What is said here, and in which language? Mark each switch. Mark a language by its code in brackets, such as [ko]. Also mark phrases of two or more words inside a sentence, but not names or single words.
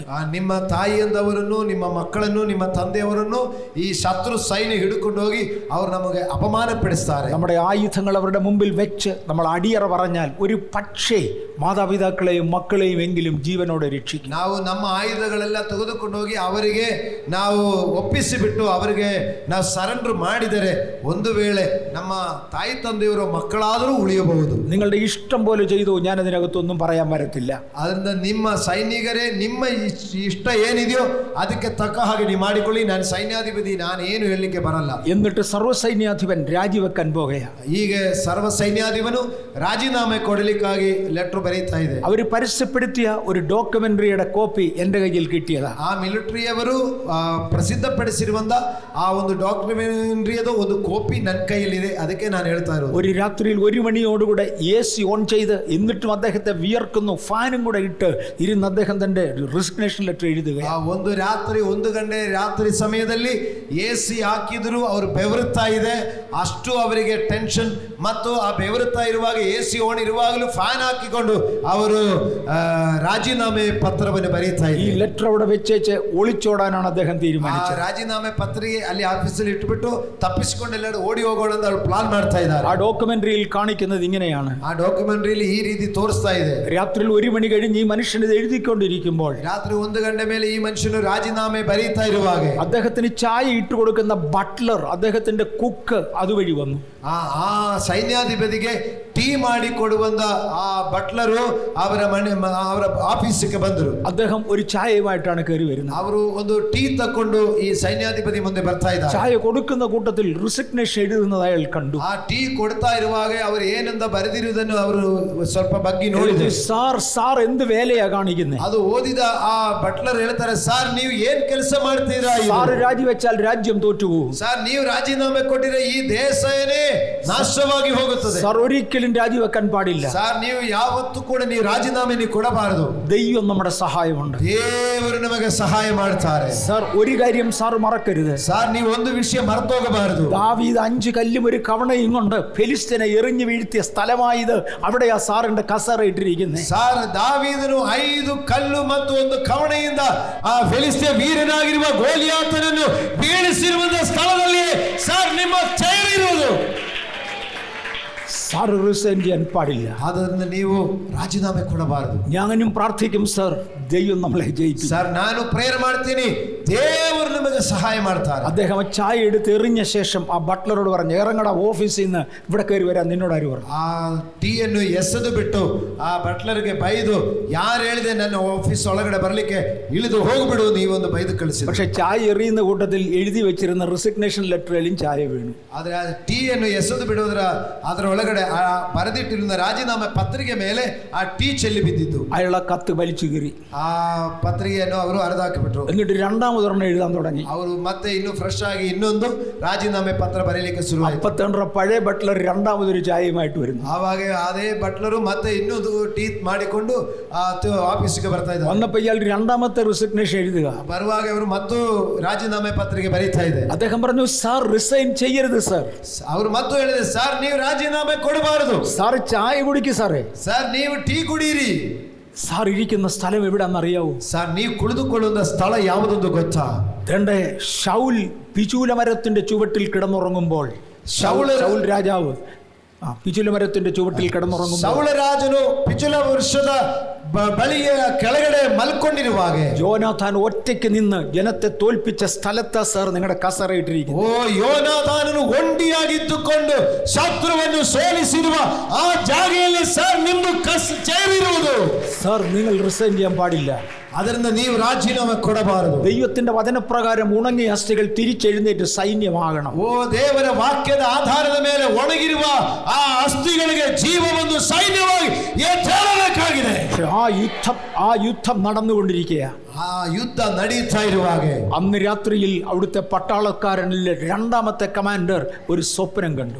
[kn] ನಿಮ್ಮ ತಾಯಿಯಂದವರನ್ನು, ನಿಮ್ಮ ಮಕ್ಕಳನ್ನು, ನಿಮ್ಮ ತಂದೆಯವರನ್ನು ಈ ಶತ್ರು ಸೈನ್ಯ ಹಿಡ್ಕೊಂಡು ಹೋಗಿ ಅವರು ನಮಗೆ ಅಪಮಾನಪಡಿಸ್ತಾರೆ. [ml] നമ്മുടെ ആയുധങ്ങൾ അവരുടെ മുമ്പിൽ വെച്ച് നമ്മൾ അടിയറ പറഞ്ഞാൽ ഒരു പക്ഷേ മാതാപിതാക്കളെയും മക്കളെയും എങ്കിലും ജീവനോടെ രക്ഷിക്കും. [kn] ನಾವು ನಮ್ಮ ಆಯುಧಗಳೆಲ್ಲ ತೆಗೆದುಕೊಂಡು ಹೋಗಿ ಅವರಿಗೆ ನಾವು ಒಪ್ಪಿಸಿಬಿಟ್ಟು ಅವರಿಗೆ ನಾವು ಸರೆಂಡರ್ ಮಾಡಿದರೆ ಒಂದು ವೇಳೆ ನಮ್ಮ ತಾಯಿ ತಂದೆಯವರು ಮಕ್ಕಳಾದರೂ ಉಳಿಯಬಹುದು. [ml] നിങ്ങളുടെ ഇഷ്ടം പോലെ ചെയ്തു, ഞാൻ അതിനകത്തൊന്നും പറയാൻ വരത്തില്ല. [kn] ಅದರಿಂದ ನಿಮ್ಮ ಸೈನಿಕರೇ ನಿಮ್ಮ ಇಷ್ಟ ಏನಿದೆಯೋ ಅದಕ್ಕೆ ತಕ್ಕ ಹಾಗೆ ನೀವು ಮಾಡಿಕೊಳ್ಳಿ, ನಾನು ಸೈನ್ಯಾಧಿಪತಿ, ನಾನು ಏನು ಹೇಳಲಿಕ್ಕೆ ಬರಲ್ಲ. [ml] എന്നിട്ട് സർവ്വസൈന്യാധിപൻ രാജിവെക്കാൻ പോകുകയാണ്. [kn] ಹೀಗೆ ಸರ್ವ ಸೈನ್ಯಾಧಿಪನು ರಾಜೀನಾಮೆ ಕೊಡಲಿಕ್ಕಾಗಿ ಲೆಟರ್ ಬರೀತಾ ಇದೆ. [ml] അവർ പരസ്യപ്പെടുത്തിയ ഒരു ഡോക്യുമെന്ററിയുടെ കോപ്പി എൻ്റെ കയ്യിൽ കിട്ടിയതാ. [kn] ಆ ಮಿಲಿಟರಿಯವರು ಪ್ರಸಿದ್ಧಪಡಿಸಿರುವಂತ ಆ ಒಂದು ಡಾಕ್ಯುಮೆಂಟರಿಯದು ಒಂದು ಕಾಪಿ ನನ್ನ ಕೈಯಲ್ಲಿದೆ, ಅದಕ್ಕೆ ನಾನು ಹೇಳ್ತಾ ಇರೋದು. [ml] ഒരു രാത്രിയിൽ 1 മണിയോടുകൂടെ [en] AC on [ml] ചെയ്ത് എന്നിട്ടും അദ്ദേഹത്തെ വിയർക്കുന്നു, ഫാനും കൂടെ ഇട്ട് ഇരുന്ന് അദ്ദേഹം തന്റെ [en] resignation letter [ml] എഴുതുക. [kn] ಆ ಒಂದು ರಾತ್ರಿ 1 ಗಂಟೆ ರಾತ್ರಿ ಸಮಯದಲ್ಲಿ AC ಹಾಕಿದ್ರು ಅವರು ಬೆವರುತ್ತಾ ಇದೆ, ಅಷ್ಟು ಅವರಿಗೆ ಟೆನ್ಷನ್. ಮತ್ತು ಆ ಬೆವರುತ್ತಾ ಇರುವಾಗ [en] AC on [kn] ಇರುವಾಗಲೂ ಫ್ಯಾನ್ ಹಾಕಿಕೊಂಡು ಅವರು ರಾಜೀನಾಮೆ ಪತ್ರವನ್ನು ಬರೀತಾ [ml] ഈ [kn] ಇದ್ದಾರೆ. [ml] ലെറ്റർ അവിടെ വെച്ചേച്ച് ഒളിച്ചോടാനാണ് അദ്ദേഹം തീരുമാനിച്ചത്. [kn] ರಾಜೀನಾಮೆ ಪತ್ರಿಕೆ ಅಲ್ಲಿ ಆಫೀಸಲ್ಲಿ ಇಟ್ಬಿಟ್ಟು ತಪ್ಪಿಸಿಕೊಂಡು ಎಲ್ಲರೂ ಓಡಿ ಹೋಗೋಣ ಅಂತ ಅವರು ಪ್ಲಾನ್ ಮಾಡ್ತಾ ಇದ್ದಾರೆ. [ml] ആ ഡോക്യുമെന്ററിയിൽ കാണിക്കുന്നത് ഇങ്ങനെയാണ്. [kn] ಆ ಡಾಕ್ಯುಮೆಂಟರಿಯಲ್ಲಿ ಈ ರೀತಿ ತೋರಿಸ್ತಾ ಇದೆ. [ml] രാത്രിയിൽ 1 മണി കഴിഞ്ഞ് ഈ മനുഷ്യൻ ഇത് എഴുതിക്കൊണ്ടിരിക്കുമ്പോൾ [kn] ರಾತ್ರಿ 1 ಗಂಟೆ ಮೇಲೆ ಈ ಮನುಷ್ಯನು ರಾಜೀನಾಮೆ ಬರೀತಾ ಇರುವಾಗ [ml] അദ്ദേഹത്തിന് ചായ ഇട്ട് കൊടുക്കുന്ന ബട്ട്ലർ, അദ്ദേഹത്തിന്റെ കുക്ക് അതുവഴി വന്നു. [kn] ಆ ಸೈನ್ಯಾಧಿಪತಿಗೆ ಟೀ ಮಾಡಿ ಕೊಡುವಂತ ಆ ಬಟ್ಲರು ಅವರ ಆಫೀಸಿಗೆ ಬಂದರು. [ml] അദ്ദേഹം ഒരു ചായയുമായിട്ടാണ് കയറി വരുന്നത്. [kn] ಅವರು ಒಂದು ಟೀ ತಕೊಂಡು ಈ ಸೈನ್ಯಾಧಿಪತಿ ಮುಂದೆ ಬರ್ತಾ ಇದ್ದಾರೆ. [ml] ചായ കൊടുക്കുന്ന കൂട്ടത്തിൽ റിസിഗ്നേഷൻ എഴുതുന്നത് അയാൾ കണ്ടു. [kn] ಆ ಟೀ ಕೊಡ್ತಾ ಇರುವಾಗ ಅವರು ಏನಂತ ಬರೆದಿರುವುದನ್ನು ಅವರು ಸ್ವಲ್ಪ ಬಗ್ಗಿ ನೋಡಿದ್ರು. [ml] സാർ എന്ത് വേലയാ കാണിക്കുന്നത്? [kn] ಅದು ಓದಿದ ಆ ಬಟ್ಲರ್ ಹೇಳ್ತಾರೆ, ಸಾರ್ ನೀವು ಏನ್ ಕೆಲಸ ಮಾಡ್ತೀರಾ? [ml] സാർ രാജിവെച്ചാൽ രാജ്യം തോറ്റുപോകും. [kn] ಸಾರ್ ನೀವು ರಾಜೀನಾಮೆ ಕೊಟ್ಟಿದ್ರೆ ಈ ದೇಶನೇ ನಾಶವಾಗಿ ಹೋಗುತ್ತದೆ. [ml] സാർ ഒരിക്കലും രാജിവെക്കാൻ പാടില്ല. [kn] ಸಾರ್ ನೀವು ಯಾವತ್ತೂ ಕೂಡ ನೀವು ರಾಜೀನಾಮೆ ನೀವು ಕೊಡಬಾರದು. [ml] ദൈവം നമ്മുടെ സഹായമുണ്ട്. [kn] ದೇವರು ನಮಗೆ ಸಹಾಯ ಮಾಡ್ತಾರೆ. [ml] സാർ ഒരു കാര്യം സാർ മറക്കരുത്. [kn] ಸಾರ್ ನೀವು ಒಂದು ವಿಷಯ ಮರೆತೋಗಬಾರದು. [ml] ദാവീദ് 5 കല്ലും ഒരു കവണയും കൊണ്ട് ഫെലിസ്ത്യനെ എറിഞ്ഞു വീഴ്ത്തിയ സ്ഥലമായത്, അവിടെയാ സാറിന്റെ കസേര ഇട്ടിരിക്കുന്നത്. [kn] ಸಾರ್ ದಾವೀದನು 5 ಕಲ್ಲು ಮತ್ತು ಒಂದು ಕವಣೆಯಿಂದ ಆ ಫಿಲಿಸ್ತೀಯ ವೀರನಾಗಿರುವ ಗೋಲಿಯಾತನನ್ನು ಬೀಳಿಸಿರುವಂತ ಸ್ಥಳದಲ್ಲಿ ಸಾರ್ ನಿಮ್ಮ ಚೇರ್ ಇರುವುದು. [ml] സാർ റിസൈൻ ചെയ്യാൻ പാടില്ല. [kn] ಆದ್ದರಿಂದ ನೀವು ರಾಜೀನಾಮೆ ಕೊಡಬಾರದು. [ml] ഞാനും പ്രാർത്ഥിക്കും സർ, ദൈവം നമ്മളെ ജയിക്കും. [kn] ಸರ್ ನಾನು ಪ್ರೇಯರ್ ಮಾಡ್ತೀನಿ, ದೇವರು ನಿಮಗೆ ಸಹಾಯ ಮಾಡ್ತಾರೆ. [ml] അദ്ദേഹം ചായ എടുത്ത് എറിഞ്ഞ ശേഷം ആ ബട്ട്ലറോട് പറഞ്ഞു, ഇറങ്ങടാ ഓഫീസിൽ നിന്ന്, ഇവിടെ കയറി വരാൻ നിന്നോട് ആര് പറഞ്ഞു? [kn] ಆ ಟೀಯನ್ನು ಎಸೆದು ಬಿಟ್ಟು ಆ ಬಟ್ಲರ್ಗೆ ಬೈದು, ಯಾರು ಹೇಳಿದೆ ನನ್ನ ಆಫೀಸ್ ಒಳಗಡೆ ಬರ್ಲಿಕ್ಕೆ, ಇಳಿದು ಹೋಗ್ಬಿಡು ನೀವೊಂದು ಬೈದು ಕಳಿಸಿದ್ರು. [ml] പക്ഷെ ചായ എറിയുന്ന കൂട്ടത്തിൽ എഴുതി വെച്ചിരുന്ന റിസിഗ്നേഷൻ ലെറ്ററിലും ചായ വീണു. [kn] ಆದ್ರೆ ಆ ಟೀಯನ್ನು ಎಸೆದು ಬಿಡುವುದರ ಅದರ ಒಳಗಡೆ ಆ ಬರೆದಿಟ್ಟಿരുന്ന ರಾಜೀನಾಮೆ ಪತ್ರಿಕೆ ಮೇಲೆ ಆ ಟೀ ಚೆಲ್ಲಿ ಬಿದ್ದಿತ್ತು. [ml] അയാൾ ആ കത്ത് വലിച്ചു കീറി. [kn] ಆ ಪತ್ರಿಕೆಯನ್ನು ಅವರು ಹರಿದಾಕಿಬಿಟ್ರು. [ml] എന്നിട്ട് രണ്ടാമതൊരെണ്ണം എഴുതാൻ തുടങ്ങി. [kn] ಅವರು ಮತ್ತೆ ಇನ್ನು ಫ್ರೆಶ್ ಆಗಿ ಇನ್ನೊಂದು ರಾಜೀನಾಮೆ ಪತ್ರ ಬರೀಲಿಕ್ಕೆ ಶುರುವಾಯಿತು. [ml] 52 പഴയ ബട്ട്ലർ രണ്ടാമതൊരു ചായയുമായിട്ട് വരുന്നു. [kn] ಆವಾಗ ಅದೇ ಬಟ್ಲರು ಮತ್ತೆ ಇನ್ನೊಂದು ಟೀ ಮಾಡಿಕೊಂಡು ಆಫೀಸಿಗೆ ಬರ್ತಾ ಇದ್ದಾರೆ. [ml] വന്നപ്പോൾ ഇയാൾ രണ്ടാമത്തെ റിസിഗ്നേഷൻ എഴുതുക. [kn] ಬರುವಾಗ ಅವರು ಮತ್ತು ರಾಜೀನಾಮೆ ಪತ್ರಿಕೆ ಬರೀತಾ ಇದೆ. [ml] അദ്ദേഹം പറഞ്ഞു, സാർ റിസൈൻ ചെയ്യരുത് സാർ. [kn] ಅವರು ಮತ್ತು ಹೇಳಿದೆ, ಸರ್ ನೀವು ರಾಜೀನಾಮೆ ಕೊಡಬಾರದು. [ml] സാർ ചായ കുടിക്ക് സാറേ. [kn] ಸರ್ ನೀವು ಟೀ ಕುಡೀರಿ. [ml] സാർ ഇരിക്കുന്ന സ്ഥലം എവിടെയാണെന്നറിയാവൂ? [kn] ಸರ್ ನೀವು ಕುಳಿದುಕೊಳ್ಳುವ ಸ್ಥಳ ಯಾವುದೊಂದು ಗೊತ್ತಾ? [ml] ശൗൽ പിചൂല മരത്തിന്റെ ചുവട്ടിൽ കിടന്നുറങ്ങുമ്പോൾ, ശൗൽ രാജാവ് പിചൂല മരത്തിന്റെ ചുവട്ടിൽ കിടന്നുറങ്ങുമ്പോൾ, [kn] ಸೌಳ ರಾಜನು ಪಿಚುಲ ವೃಕ್ಷದ ಬಳಿಯ ಕೆಳಗಡೆ ಮಲ್ಕೊಂಡಿರುವಾಗ [ml] യോനാഥാൻ ഒറ്റയ്ക്ക് നിന്ന് ജനത്തെ തോൽപ്പിച്ച സ്ഥലത്താ സാർ നിങ്ങളുടെ കസറ ഇട്ടിരിക്കുന്നു. [kn] ಓ ಯೋನಾಥಾನನು ಒಂಟಿಯಾಗಿದ್ದುಕೊಂಡು ಶತ್ರುವನ್ನು ಸೋಲಿಸಿರುವ ಆ ಜಾಗೆಯಲ್ಲಿ ಸರ್ ನಿಮ್ದು ಚೇರಿರುವುದು. [ml] സാർ നിങ്ങൾ റിസൈൻ ചെയ്യാൻ പാടില്ല. [kn] ಅದರಿಂದ ನೀವು ರಾಜೀನಾಮೆ ಕೊಡಬಾರದು. [ml] ദൈവത്തിന്റെ വചനപ്രകാരം ഉണങ്ങിയ അസ്ഥികൾ തിരിച്ചെഴുന്നേറ്റ് സൈന്യമാകണം. [kn] ಓ ದೇವರ ವಾಕ್ಯದ ಆಧಾರದ ಮೇಲೆ ಒಣಗಿರುವ ಆ ಅಸ್ಥಿಗಳಿಗೆ ಜೀವವೊಂದು ಸೈನ್ಯವಾಗಿ ಎದ್ದೇಳಬೇಕಾಗಿದೆ. [ml] ആ യുദ്ധം നടന്നുകൊണ്ടിരിക്കുക. [kn] ಆ ಯುದ್ಧ ನಡೀತಾ ಇರುವಾಗ [ml] അന്ന് രാത്രിയിൽ അവിടുത്തെ പട്ടാളക്കാരനിലെ രണ്ടാമത്തെ കമാൻഡർ ഒരു സ്വപ്നം കണ്ടു.